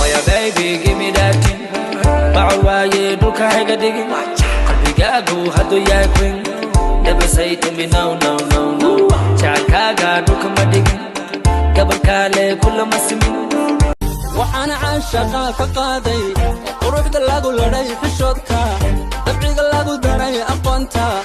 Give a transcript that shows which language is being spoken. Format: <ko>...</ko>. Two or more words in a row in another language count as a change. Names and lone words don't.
<en>baby give me that thing</en> <so>bacwaye dhulka hayga dhigin qalbigaagu hadduu yahay</so> <en>queen never say to me no no</en> <so>no no jacaylkaaga dhulka ma dhigin gabalkaale kulama simin waxaan caashaqa ka qaaday quruxda lagu ladhay xishoodka dabciga lagu daray aqoonta</so>